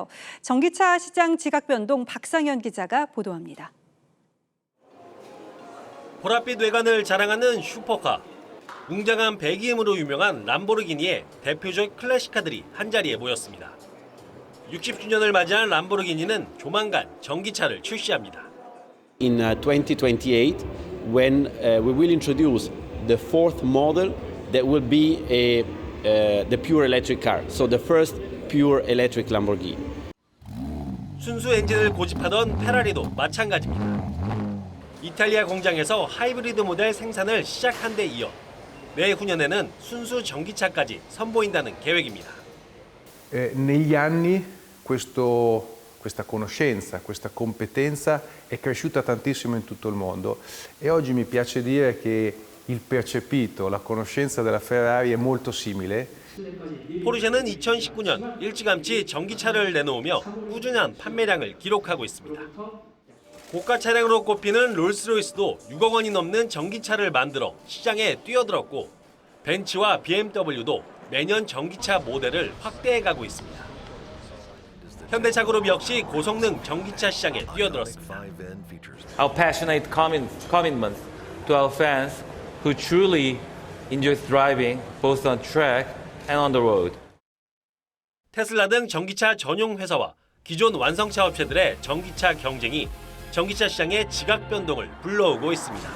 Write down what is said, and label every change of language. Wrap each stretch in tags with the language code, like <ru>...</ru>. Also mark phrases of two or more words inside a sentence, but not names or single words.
<ko>전기차 시장 지각 변동 박상현 기자가 보도합니다. 보랏빛 외관을 자랑하는 슈퍼카. 웅장한 배기음으로 유명한 람보르기니의 대표적 클래식카들이 한자리에 모였습니다. 60주년을 맞이한 람보르기니는 조만간 전기차를 출시합니다.</ko> <en>In 2028, when we will introduce the fourth model that will be the pure electric car. So the first pure electric Lamborghini.</en> <ko>순수 엔진을 고집하던 페라리도 마찬가지입니다. 이탈리아 공장에서 하이브리드 모델 생산을 시작한 데 이어 내후년에는 순수 전기차까지 선보인다는 계획입니다.</ko> <it>Negli anni questa conoscenza, questa competenza è cresciuta tantissimo in tutto il mondo e oggi mi piace dire che il percepito, la conoscenza della Ferrari è molto simile.</it> <ko>포르쉐는 2019년 일찌감치 전기차를 내놓으며 꾸준한 판매량을 기록하고 있습니다. 고가 차량으로 꼽히는 롤스로이스도 6억 원이 넘는 전기차를 만들어 시장에 뛰어들었고 벤츠와 BMW도 매년 전기차 모델을 확대해가고 있습니다. 현대차그룹 역시 고성능 전기차 시장에 뛰어들었습니다.</ko> <en>Our passionate commitment to our fans who truly enjoy driving both on track and on the road.</en> <ko>테슬라 등 전기차 전용 회사와 기존 완성차 업체들의 전기차 경쟁이 전기차 시장의 지각 변동을 불러오고 있습니다.</ko>